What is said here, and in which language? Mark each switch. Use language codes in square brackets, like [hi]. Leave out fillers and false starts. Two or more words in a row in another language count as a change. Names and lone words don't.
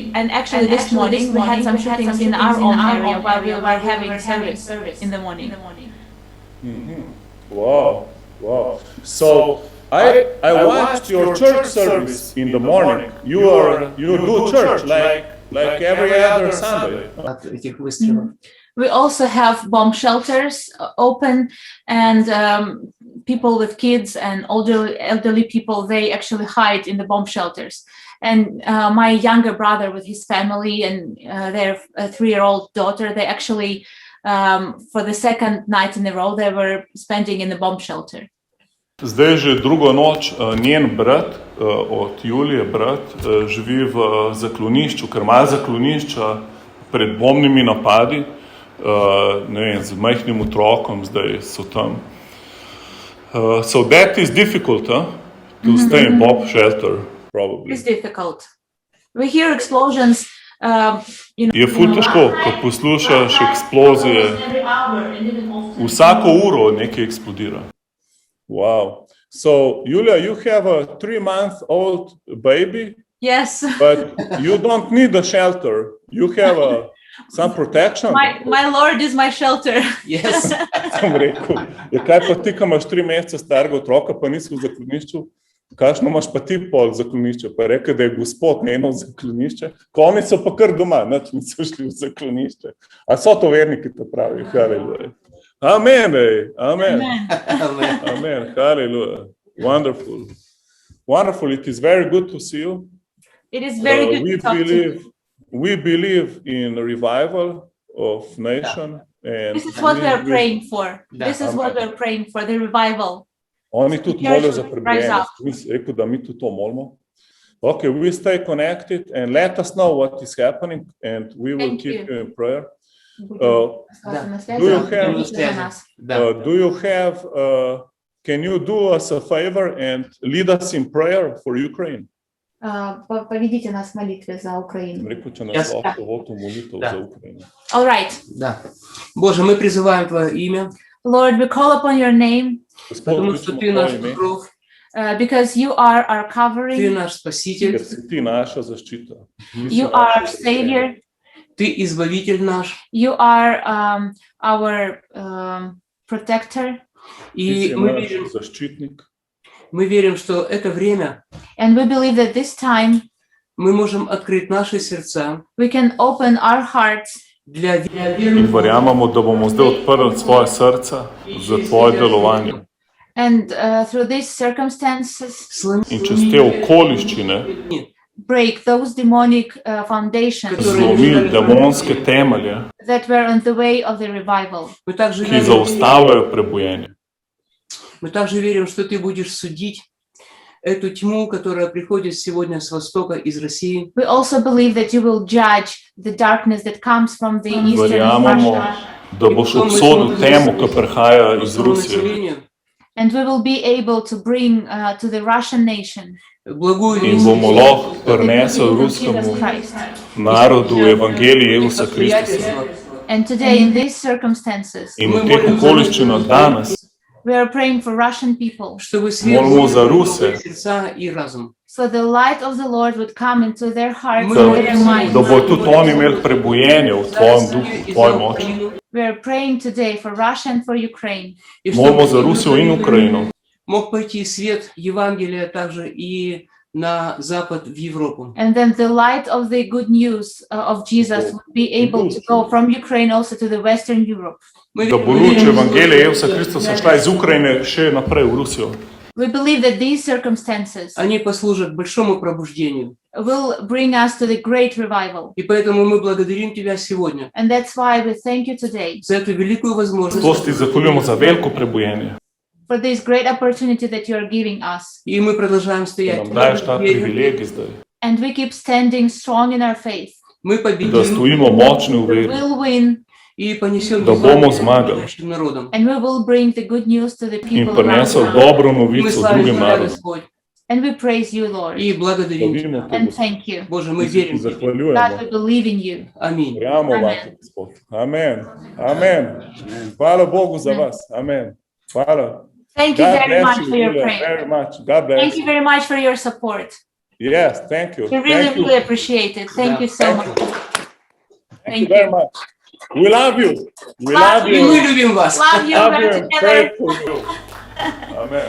[en] And actually, this morning we had some shootings in our own area while we were having service in the morning. Wow. So I watched your church service in the morning. You do church like every other Sunday. [ru] От этих выстрелов. [en] We also have bomb shelters open, and people with kids and elderly people, they actually hide in the bomb shelters. And my younger brother with his family and their 3-year-old daughter, they actually, for the second night in a row, they were spending in the bomb shelter. [sl] Zdaj že drugo noč njen brat, od Julije brat, živi v zaklonišču, ker ima zaklonišča pred bombnimi napadi, z majhnim otrokom zdaj so tam. [en] So that is difficult, to stay in bomb shelter, probably. It's difficult. We hear explosions, [sl] Je ful težko, ko poslušaš eksplozije, vsako uro nekaj eksplodira. [en] Wow. So, Julia, you have a 3-month-old baby, yes. but you don't need a shelter. You have some protection. My Lord is my shelter. Yes. [sl] Sem rekel, kaj pa ti, ko imaš 3 mesece starega otroka, pa nisi v zaklonišču? Kakšno imaš pa ti pol zaklonišče? Pa rekel, da je Gospod njeno zaklonišče. Ko oni so pa kar doma, niso šli v zaklonišče. A so to verniki, to pravi? Haleluja. [en] Amen. Hallelujah. Wonderful. It is very good to see you. It is very good to talk to you. We believe in revival of nation. And this is what we are praying for. Da. This is what we are praying for, the revival. [sl] Oni tudi molijo za prebujenost. Mi si rekel, da mi tudi to molimo. [en] Okay, we stay connected and let us know what is happening and we will Thank keep you. you in prayer. Can you do us a favor and lead us in prayer for Ukraine? [ru] Поведите нас в молитве за Украину. [sl] Reku, če nas lahko molitvu za Ukrajino. [en] All right. [ru] Да. Боже, мы призываем Твое имя, [en] Lord, we call upon your name [ru] потому что Ты наш покров, [en] because you are our [ru] Ты [en] covering, [ru] наш Спаситель, [sl] Ker si ti naša zaščita. [en] you are our Savior, [ru] Ты Избавитель наш, [en] you are our protector, [sl] Ti [ru] и [sl] si [ru] мы [sl] naš [ru] верим, [sl] zaščitnik. [ru] что это время [en] and we believe that this time [ru] мы можем открыть наши сердца [en] we can open our hearts [ru] для [sl] In verjamemo, da bomo zdaj odprli svoje srca za tvoje delovanje. [en] and through these circumstances [sl] In čez te okoliščine [en] break those demonic foundations [sl] zlomili demonske temelje, [en] that were on the way of the revival. [ru] Мы также [sl] ki zaustavljajo prebujenje. [ru] верим, что Ты будешь судить эту тьму, которая приходит сегодня с востока, из России. [en] We also believe that you will judge the darkness that comes from the eastern [sl] Verjamemo, [en] Russia, [sl] da boš obsodil temo, ki prihaja iz Rusije. [en] and we will be able to bring to the Russian nation [ru] Благую [sl] In [ru] весть [sl] bomo lahko [en] the [sl] prinesli [en] good news of [sl] ruskemu [en] Jesus Christ. [sl] narodu evangelij Jezusa Kristusa. [ru] обстоятельства. [en] And today, in these circumstances, [sl] In v teh okoliščinah danes [en] we are praying for Russian people, [ru] Чтобы свет [sl] Molimo za Ruse. [ru] в сердца и разум. [en] so the light of the Lord would come into their hearts [sl] da, [en] and their minds. [sl] da bo tudi oni imeli prebujenje v tvojem duhu, v tvoji moči. [en] We are praying today for Russia and for Ukraine, [ru] И [sl] Molimo za [ru] чтобы [sl] Rusijo in Ukrajino, [ru] мог пойти свет Евангелия также и на запад, в Европу. [en] and then the light of the good news of Jesus would be able to go from Ukraine also to the Western Europe. [ru] Мы [sl] da bo luč evangelija Jezusa Kristusa šla iz Ukrajine še naprej v Rusijo. [en] We believe that these circumstances [ru] они послужат большому пробуждению. [en] will bring us to the great revival. [ru] И поэтому мы благодарим Тебя сегодня [en] And that's why we thank you today [ru] за эту великую возможность. [sl] Zato ti zahvaljujemo za veliko prebujenje, [en] for this great opportunity that you are giving us. [ru] И мы продолжаем [sl] da [ru] стоять. [sl] nam daješ ta privilegij zdaj, [en] And we keep standing strong in our faith. [ru] Мы [sl] da [ru] победим [sl] stojimo močni v [en] We [sl] veri, [en] will win [ru] и понесем [sl] da bomo zmagali [ru] нашим народам. [en] and we will bring the good news to the [sl] in [en] people around [sl] prinesel [en] us. [sl] dobro [ru] Мы [sl] novico [ru] славим [sl] drugim [ru] Тебя, [sl] narodom. [ru] Господь. [en] And we praise you, Lord, [ru] И благодарим [sl] Slavimo [ru] Тебя. [sl] te, [en] and [sl] Gospod. [en] thank you. [ru] Боже, мы [sl] Mi se ti [ru] верим Тебе. [en] God, [sl] zahvaljujemo. [en] we believe in you. [ru] Аминь. [sl] Verjamemo [en] Amen. [sl] vate, Gospod. Amen. Amen. Hvala Bogu za vas. Amen. Hvala. [en] Thank you God very bless much you, for your Julia, prayer. very much. God bless Thank you you. very much for your support. Yes, thank you. We really, Thank you. really appreciate it. Thank you so Thank much. you. Thank Thank you very you. much. We love you. We Love love [ru] И [en] you. [ru] мы любим вас. [en] Love you. Love We're you and together. pray for you. Amen.